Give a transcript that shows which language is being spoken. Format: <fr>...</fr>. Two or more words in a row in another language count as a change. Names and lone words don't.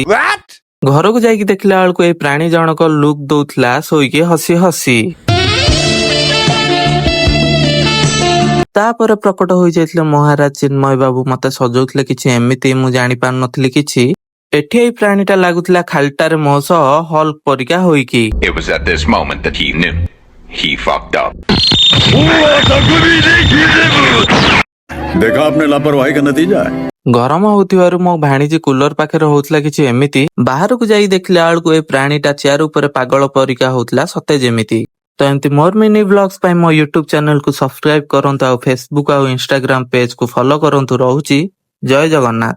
<or>ଘରକୁ ଯାଇକି ଦେଖିଲା ବେଳକୁ ଏଇ ପ୍ରାଣୀ ଜଣକ ଲୁକ୍ ଦଉଥିଲା ଶୋଇକି ହସି ହସି। ତାପରେ ପ୍ରକଟ ହୋଇଯାଇଥିଲେ ମହାରାଜ ଚିନ୍ମୟ ବାବୁ ମତେ ସଜଉଥିଲେ କିଛି ଏମିତି ମୁଁ ଜାଣି ପାରୁନଥିଲି କିଛି। ଏଠି ଏଇ ପ୍ରାଣୀଟା ଲାଗୁଥିଲା ଖାଲିଟାରେ ମୋ ସହ ହଲ୍କ ପରିକା ହୋଇକି।</or> <en>It was at this moment that he knew. He fucked up.</en> <hi>देखा आपने लापरवाही का नतीजा है।</hi> <or>ଗରମ ହଉଥିବାରୁ ମୋ ଭାଣିଜୀ କୁଲର ପାଖରେ ହଉଥିଲା କିଛି ଏମିତି। ବାହାରକୁ ଯାଇ ଦେଖିଲା ବେଳକୁ ଏ ପ୍ରାଣୀଟା ଚେୟାର ଉପରେ ପାଗଳ ପରିକା ହଉଥିଲା ସତେ ଯେମିତି। ତ ଏମିତି ମୋର</or> <en>mini blogs</en> <or>ପାଇଁ ମୋ ୟୁଟ୍ୟୁବ ଚ୍ୟାନେଲକୁ ସବସ୍କ୍ରାଇବ କରନ୍ତୁ ଆଉ ଫେସବୁକ୍ ଆଉ ଇନଷ୍ଟାଗ୍ରାମ ପେଜକୁ ଫଲୋ କରନ୍ତୁ। ରହୁଛି ଜୟ ଜଗନ୍ନାଥ।</or>